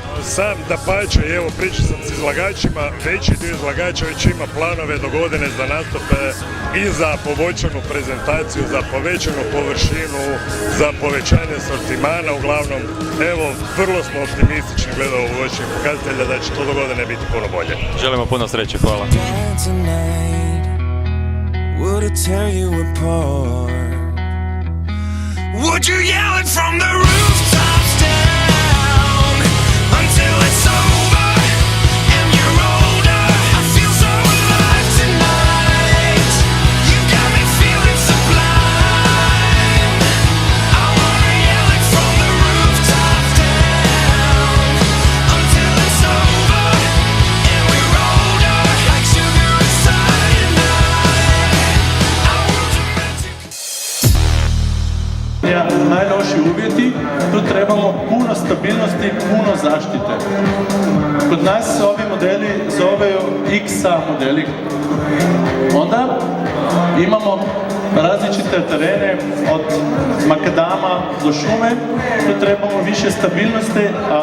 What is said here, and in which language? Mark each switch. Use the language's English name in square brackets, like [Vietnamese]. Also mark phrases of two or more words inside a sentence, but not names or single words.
[Croatian] Sam da pače, evo pričao sam s izlagačima, veći dio izlagača već ima planove do godine za nastupe i za poboljšanu prezentaciju, za povećanu površinu, za povećanje sortimana, uglavnom, evo, vrlo smo optimistični glede ovogodišnjih pokazatelja da će to do godine biti puno bolje. Želimo puno sreće, hvala. [English] Would you yell it from the rooftops down until it's over and you're older? I feel so alive tonight. You got me feeling sublime. I wanna yell it from the rooftops down until it's over and we're older, like sugar and cyanide. Our world's a [Croatian] najloši uvjeti, tu trebamo puno stabilnosti, puno zaštite. Kod nas se ovi modeli zoveju XA modeli. Onda imamo različite terene od makadama do šume, tu trebamo više stabilnosti, a